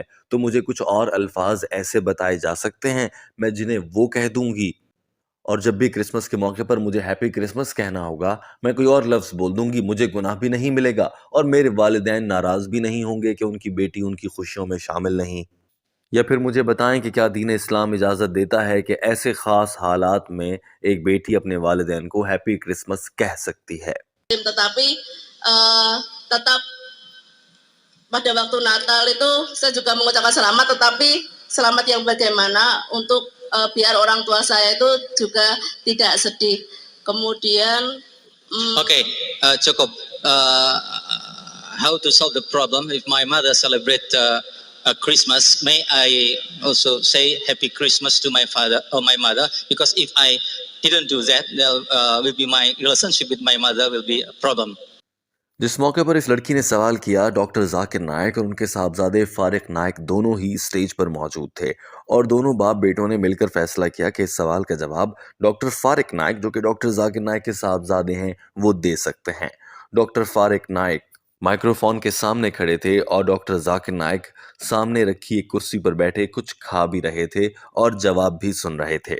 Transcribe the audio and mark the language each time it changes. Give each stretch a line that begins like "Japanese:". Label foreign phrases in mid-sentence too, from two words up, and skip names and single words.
Urdu: تو مجھے کچھ اور الفاظ ایسے بتائے جا سکتے ہیں میں جنہیں وہ کہہ دوں گی، اور جب بھی کرسمس کے موقعے پر مجھے
English: Happy Christmas
Urdu: کہنا ہوگا میں کوئی اور لفظ بول دوں گی، مجھے گناہ بھی نہیں ملے گا اور میرے والدین ناراض بھی نہیں ہوں گے کہ ان کی بیٹی ان کی خوشیوں میں شامل نہیں. یا پھر مجھے بتائیں کہ کیا دین اسلام اجازت دیتا ہے کہ ایسے خاص حالات میں ایک بیٹی اپنے والدین کو
English: Happy Christmas
Urdu: کہہ سکتی ہے.
Indonesian: Tetapi tetap pada waktu Natal itu saya juga mengucapkan selamat, tetapi selamat yang bagaimana untuk biar orang tua saya itu juga tidak sedih. Kemudian Okay, cukup.
English: How to solve the problem if my mother celebrate Christmas? May I also say Happy Christmas to my father or my mother? Because if I didn't do that, there will be my relationship with my mother will be a problem.
Urdu: جس موقعے پر اس لڑکی نے سوال کیا، ڈاکٹر ذاکر نائیک اور ان کے صاحبزادے فارق نائیک دونوں ہی اسٹیج پر موجود تھے اور دونوں باپ بیٹوں نے مل کر فیصلہ کیا کہ اس سوال کا جواب ڈاکٹر فارق نائیک، جو کہ ڈاکٹر ذاکر نائیک کے صاحبزادے ہیں، وہ دے سکتے ہیں. ڈاکٹر فارق نائیک مائیکروفون کے سامنے کھڑے تھے اور ڈاکٹر ذاکر نائیک سامنے رکھی ایک کرسی پر بیٹھے کچھ کھا بھی رہے تھے اور جواب بھی سن رہے تھے.